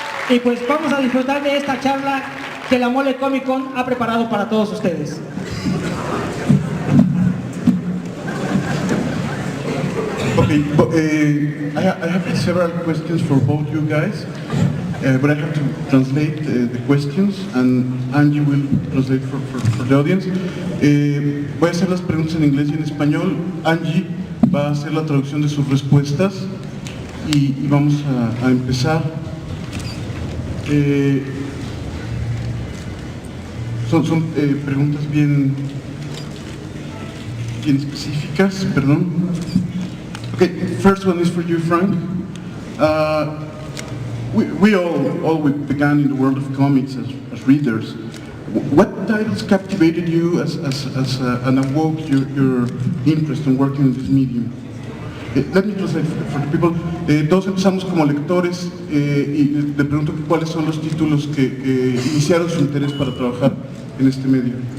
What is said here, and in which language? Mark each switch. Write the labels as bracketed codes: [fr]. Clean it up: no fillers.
[es] Y pues vamos a disfrutar de esta charla que la Mole Comic Con ha preparado para todos ustedes. [en] Okay, but, I have several questions for both you guys, but I have to translate the questions, and Angie will translate for the audience. [es] Voy a hacer las preguntas en inglés y en español. Angie va a hacer la traducción de sus respuestas y vamos a empezar. Son preguntas bien específicas, perdón. [en] Okay, first one is for you, Frank. We all began in the world of comics as readers. What titles captivated you and awoke your interest in working in this medium? Let me translate for the people. [es] Todos empezamos como lectores y le pregunto cuáles son los títulos que iniciaron su interés para trabajar en este medio.